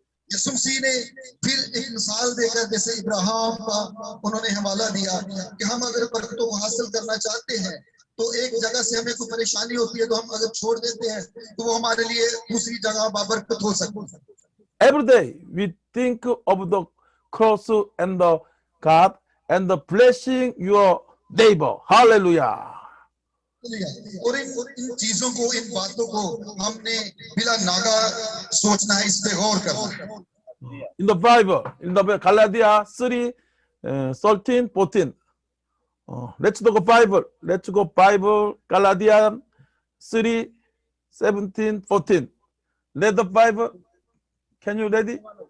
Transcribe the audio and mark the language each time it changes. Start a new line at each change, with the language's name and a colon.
Hindi: यीशु मसीह ने फिर एक मिसाल देकर, जैसे इब्राहिम का उन्होंने हवाला दिया कि हम अगर बरकतों को हासिल करना चाहते हैं तो एक जगह से हमें कोई परेशानी होती है तो हम अगर छोड़ देते हैं तो वो हमारे लिए दूसरी जगह बाबरकत हो सकती है।
English: Every day we think of the cross and the God and the blessing your neighbor. Hallelujah.
Hindi: और इन चीजों को, इन बातों को हमने बिला नागा सोचना है, इस पे गौर करना।
English: In the Bible, Galatians 3, 13, 14. Let's go Bible. Let's go Bible. Galatians 3, 17, 14. Read the Bible. Can you read it?